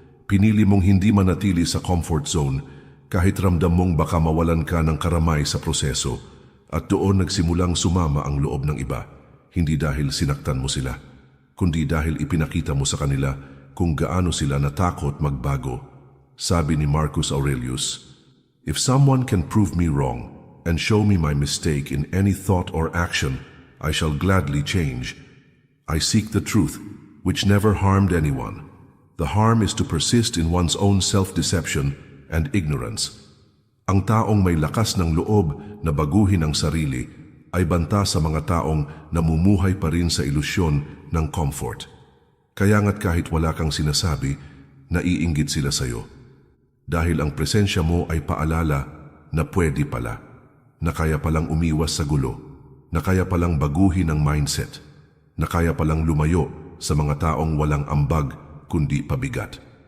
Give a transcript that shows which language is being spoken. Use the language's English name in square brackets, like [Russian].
[Filipino] Pinili mong hindi manatili sa comfort zone kahit ramdam mong baka mawalan ka ng karamay sa proseso, at doon nagsimulang sumama ang loob ng iba, hindi dahil sinaktan mo sila, kundi dahil ipinakita mo sa kanila kung gaano sila natakot magbago. Sabi ni [English] Marcus Aurelius, "If someone can prove me wrong and show me my mistake in any thought or action, I shall gladly change. I seek the truth, which never harmed anyone. The harm is to persist in one's own self-deception and ignorance." [Filipino] Ang taong may lakas ng loob na baguhin ang sarili ay banta sa mga taong namumuhay pa rin sa ilusyon ng comfort. Kaya nga't kahit wala kang sinasabi, naiinggit sila sa'yo. Dahil ang presensya mo ay paalala na pwede pala, na kaya palang umiwas sa gulo, na kaya palang baguhin ang mindset, na kaya palang lumayo sa mga taong walang ambag kundi pabigat.